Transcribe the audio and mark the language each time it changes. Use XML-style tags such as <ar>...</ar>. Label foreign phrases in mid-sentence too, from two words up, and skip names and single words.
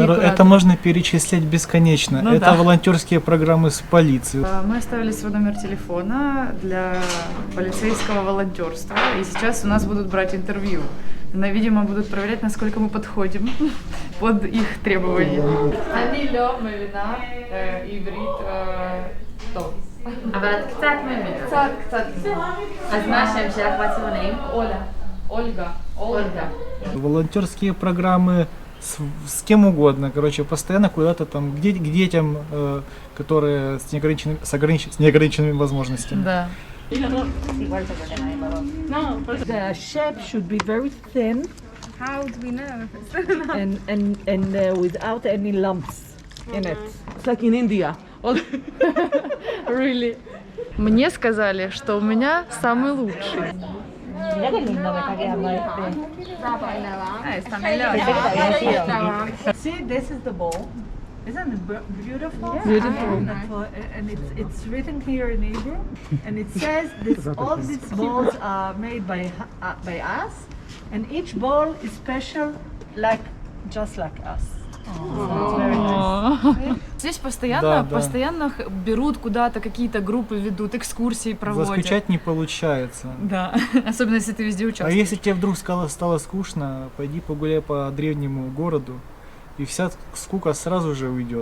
<ru>Это можно перечислять бесконечно. Ну, это да. волонтерские программы с полицией. Мы оставили свой номер телефона для полицейского волонтерства, и сейчас у нас будут брать интервью. Видимо, будут проверять, насколько мы подходим под их требования.</ru> <he>אני לא מבינה עברית טוב. אבל את קצת מבינה. קצת. אז מה השם שלך והציונים?</he> <ru>Ольга. Волонтерские программы с кем угодно, короче, постоянно куда-то там, к детям, которые с неограниченными возможностями. Да.</ru> <en>No, the shape should be very thin. How do we know? and without any lumps in it. It's like in India. Really?</en> <ru>Мне сказали, что у меня самый лучший.</ru> <en>See, this is the bowl. Isn't it beautiful? Beautiful. And it's written here in Hebrew, and it says all these bowls are made by us, and each bowl is special, just like us.</en> <ru>Здесь постоянно берут куда-то, какие-то группы ведут, экскурсии проводят. Заскучать не получается. Да, особенно если ты везде участвуешь. А если тебе вдруг стало скучно, пойди погуляй по древнему городу, и вся скука сразу же уйдет.</ru>